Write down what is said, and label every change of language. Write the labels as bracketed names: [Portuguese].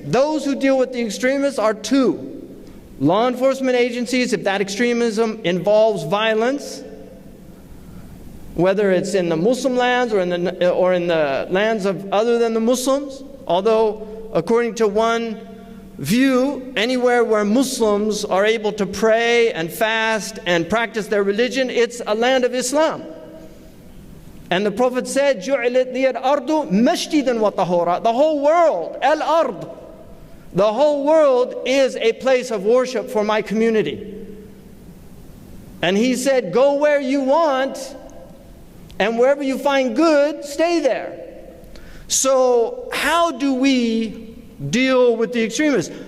[English] Those who deal with the extremists are two: law enforcement agencies, if that extremism involves violence, whether it's in the Muslim lands or in the lands of other than the Muslims. Although, according to one view, anywhere where Muslims are able to pray and fast and practice their religion, it's a land of Islam. [Arabic] And the Prophet said, جُعِلَتْ لِيَ الْأَرْضُ مَشْجِدًا وَطَهُورًا. [English] The whole world, al-ard, the whole world is a place of worship for my community. And he said, go where you want, and wherever you find good, stay there. So how do we deal with the extremists?